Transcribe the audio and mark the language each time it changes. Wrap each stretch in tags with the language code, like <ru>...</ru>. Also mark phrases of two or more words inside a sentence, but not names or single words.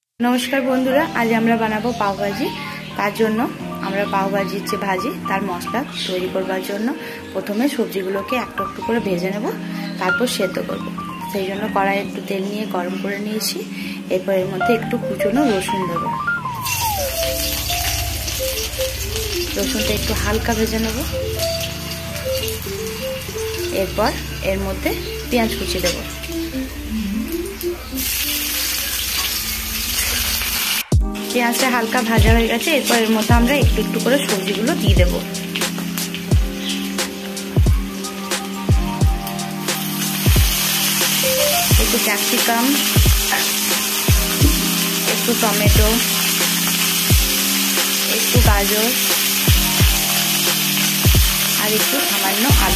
<bn>নমস্কার বন্ধুরা আজ আমরা বানাবো পাও ভাজি। তার জন্য আমরা পাও ভাজির যে ভাজি তার মশলা তৈরি করবার জন্য প্রথমে সবজিগুলোকে একটু একটু করে ভেজে নেব, তারপর সেদ্ধ করব। সেই জন্য কড়াই একটু তেল নিয়ে গরম করে নিয়েছি। এরপর এর মধ্যে একটু কুচোনো রসুন দেব। রসুনটা একটু হালকা ভেজে নেব। এরপর এর মধ্যে পেঁয়াজ কুচি দেব। পেঁয়াজটা হালকা ভাজা হয়ে গেছে। এরপর এর মধ্যে আমরা একটু একটু করে সবজিগুলো দিয়ে দেব। একটু ক্যাপসিকাম, একটু টমেটো, একটু গাজর আর একটু সামান্য আলু।</bn>